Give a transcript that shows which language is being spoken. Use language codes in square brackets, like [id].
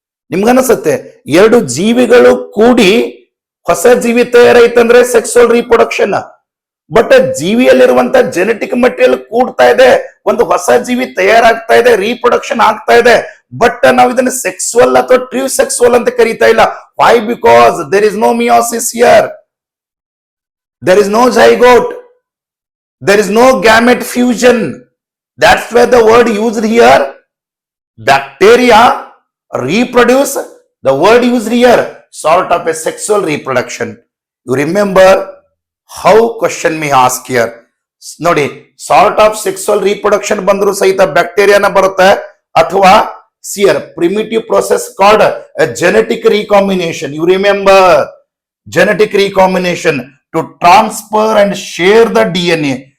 [kn] ನಿಮ್ಗನ್ಸುತ್ತೆ ಎರಡು ಜೀವಿಗಳು ಕೂಡಿ ಹೊಸ ಜೀವಿ ತಯಾರಾಯ್ತಂದ್ರೆ sexual reproduction. But ಜೀವಿಯಲ್ಲಿರುವಂತ genetic material ಕೂಡ್ತಾ ಇದೆ, ಒಂದು ಹೊಸ ಜೀವಿ ತಯಾರಾಗ್ತಾ ಇದೆ, ರೀಪ್ರೊಡಕ್ಷನ್ ಆಗ್ತಾ ಇದೆ. ಬಟ್ ನಾವು ಇದನ್ನ ಸೆಕ್ಸುವಲ್ ಅಥವಾ ಟ್ರೂ ಸೆಕ್ಸುವಲ್ ಅಂತ ಕರೀತಾ ಇಲ್ಲ. [en] Why? Because there is no meiosis here, there is no zygote, there is no gamete fusion. That's why the word used here, bacteria reproduce, the word used here, sort of a sexual reproduction. You remember how question may ask here. ನೋಡಿ, sort of sexual reproduction [kn] ಬಂದ್ರು ಸಹಿತ ಬ್ಯಾಕ್ಟೀರಿಯಾನ ಬರುತ್ತೆ, ಅಥವಾ [en] ಸಿಯರ್ primitive process called genetic recombination. You remember genetic recombination to transfer and share the DNA.